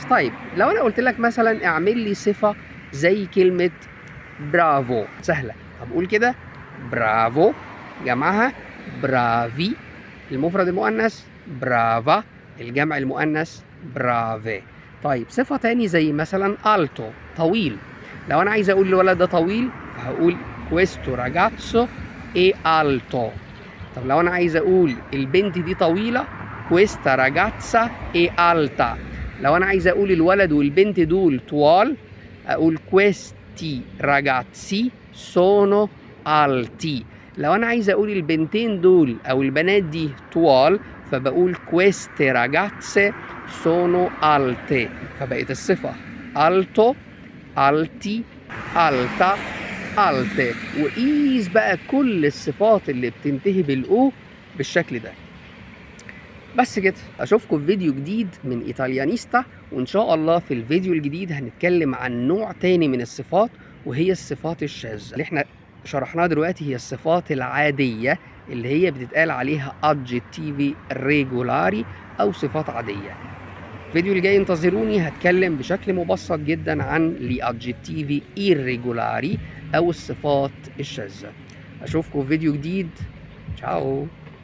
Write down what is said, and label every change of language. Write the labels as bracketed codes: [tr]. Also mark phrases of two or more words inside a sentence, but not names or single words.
[ar] طيب لو أنا قلت لك مثلا اعمل لي صفة زي كلمة برافو، سهلة، هقول كده برافو جمعها برافي، المفرد المؤنث برافا، الجمع المؤنث برافي. طيب صفة تاني زي مثلا ألتو، طويل، لو أنا عايز أقول الولد ده طويل فهقول [it] questo ragazzo è alto. [ar] طب لو أنا عايز أقول البنت دي طويلة [it] questa ragazza è alta. [ar] لو أنا عايز أقول الولد والبنت دول طوال أقول [it] questi ragazzi sono alti. [ar] لو أنا عايز أقول البنتين دول أو البنات دي طوال فبقول [it] queste ragazze sono alte، [ar] فبقت الصفة [it] alto alti alta alte. [ar] وقيس بقى كل الصفات اللي بتنتهي بالأو بالشكل ده. بس كده، اشوفكم في فيديو جديد من ايطاليانيستا، وان شاء الله في الفيديو الجديد هنتكلم عن نوع تاني من الصفات، وهي الصفات الشاذة. اللي احنا شرحناها دلوقتي هي الصفات العادية اللي هي بتتقال عليها [it] aggettivi regolari [ar] او صفات عادية. الفيديو الجاي انتظروني، هتكلم بشكل مبسط جدا عن [it] aggettivi irregolari [ar] او الصفات الشاذة. اشوفكم في فيديو جديد، تشاو.